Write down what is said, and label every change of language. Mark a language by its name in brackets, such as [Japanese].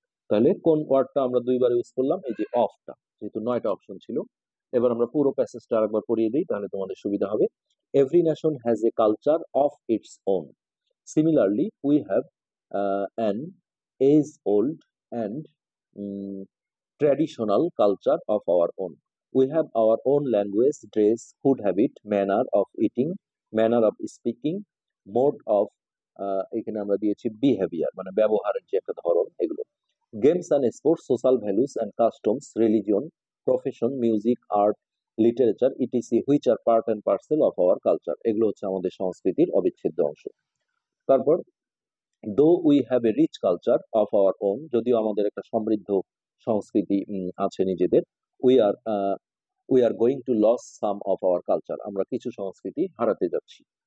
[Bangla] তাহলে কোন ওয়ার্ডটা আমরা দুইবার ইউজ করলাম? এই যে অফটা, যেহেতু 9টা অপশন ছিল। এবার আমরা পুরো প্যাসেজটা আরেকবার পড়িয়ে দিই, তাহলে তোমাদের সুবিধা হবে। [English] Every nation has a culture of its own, similarly we have an age old and traditional culture of our own. We have our own language, dress, food habit, manner of eating, manner of speaking, mode of [Bangla] এখানে আমরা দিয়েছি behaviour, মানে ব্যবহারের যে একটা ধরন, এগুলো। [English] games and sports, social values and customs, religion, profession, music, art, literature, etc, which are part and parcel of our culture, [Bangla] এগুলো হচ্ছে আমাদের সংস্কৃতির অবিচ্ছেদ্য অংশ। [English] তারপর though we have a rich culture of our own, [Bangla] যদিও আমাদের একটা সমৃদ্ধ সংস্কৃতি আছে নিজেদের, [English] we are going to loss some of our culture, [Bangla] আমরা কিছু সংস্কৃতি হারাতে যাচ্ছি।